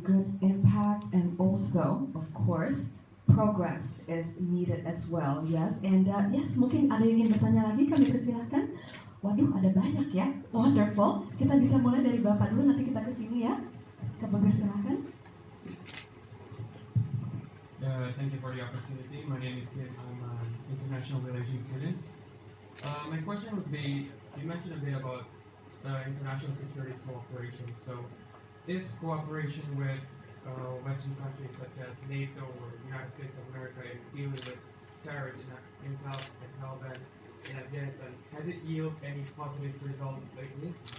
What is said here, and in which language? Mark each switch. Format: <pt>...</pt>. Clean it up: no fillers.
<en>Good impact, and also, of course, progress is needed as well. Yes, and yes,</en> <id>mungkin ada yang ingin bertanya lagi, kami persilahkan. Waduh, ada banyak ya. Wonderful. Kita bisa mulai dari Bapak dulu, nanti kita ke sini ya. Bapak persilahkan.</id> <en>Thank you for the opportunity. My name is Kit. I'm an international relations student. My question would be, you mentioned a bit about international security cooperation. So, is cooperation with Western countries such as NATO or United States of America in dealing with terrorists in Taliban in Afghanistan, has it yielded any positive results lately?</en>